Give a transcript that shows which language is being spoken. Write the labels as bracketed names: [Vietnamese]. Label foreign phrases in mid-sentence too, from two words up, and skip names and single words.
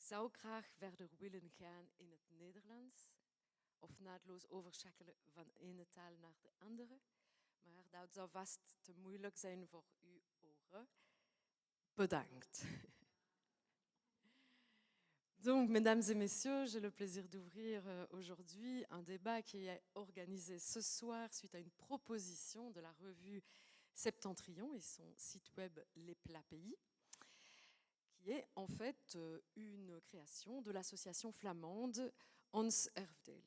[Dutch] zou graag verder willen gaan in het Nederlands of naadloos overschakelen van ene taal naar de andere, maar dat zou vast te moeilijk zijn voor uw oren. Bedankt. [French] Donc, mesdames et messieurs, j'ai le plaisir d'ouvrir aujourd'hui un débat qui est organisé ce soir suite à une proposition de la revue Septentrion et son site web Les Plats Pays, qui est en fait une création de l'association flamande Ons Erfdeel.